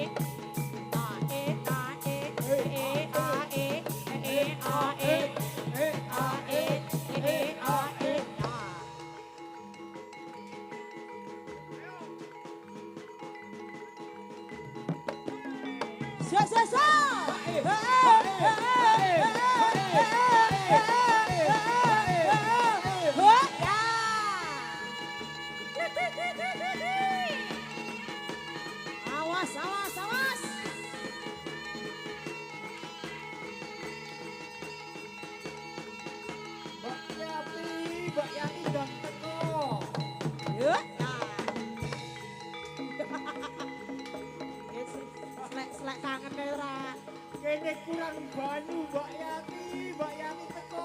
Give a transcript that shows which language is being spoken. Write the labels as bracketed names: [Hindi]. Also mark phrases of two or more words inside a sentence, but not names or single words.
[Javanese] Ah, eh, ah, eh, eh, ah, eh, eh, ah, eh, ah, eh, ah, eh, ah. So, so, so. Awas, awas, awas. Mbak Yati dong teko. Yuk, nah. Selek kangen deh, Ra. Kene kurang banyu Mbak Yati teko.